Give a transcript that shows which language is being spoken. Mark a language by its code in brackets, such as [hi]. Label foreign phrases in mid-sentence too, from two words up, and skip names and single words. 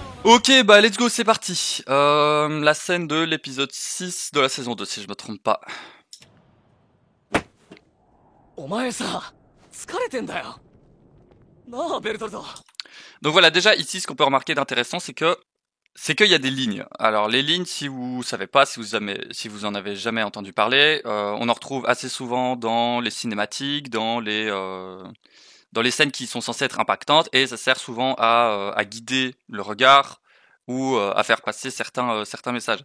[fr] Ok, bah [en] let's go, [fr] c'est parti. La scène de l'épisode 6 de la saison 2, si je me trompe pas. [ja] お前さ、疲れてんだよ。なあ、ベルトルト。 [fr] Donc voilà, déjà ici, ce qu'on peut remarquer d'intéressant, c'est qu'il y a des lignes. Alors les lignes, si vous savez pas, si vous en avez jamais entendu parler, on en retrouve assez souvent dans les cinématiques, dans les scènes qui sont censées être impactantes, et ça sert souvent à guider le regard ou à faire passer certains messages.